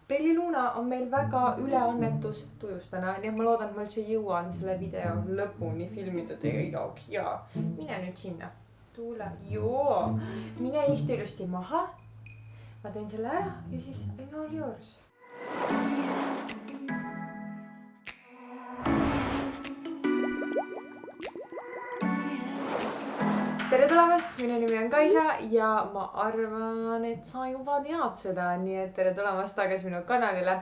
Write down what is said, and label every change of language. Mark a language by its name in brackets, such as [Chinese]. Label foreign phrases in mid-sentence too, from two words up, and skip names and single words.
[Estonian] Prilliluna on meil väga üleannetus täna, nii et ma loodan, et ma üldse jõuan selle video lõpuni filmida teie jaoks ja mine nüüd sinna. Tule, joo, mine istu ilusti maha. Ma teen selle ära ja siis [English] I'm all yours. [Estonian] Tere tulemast, minu nimi on Kaisa ja ma arvan, et sa juba tead seda, nii et tere tulemast tagasi minu kanalile.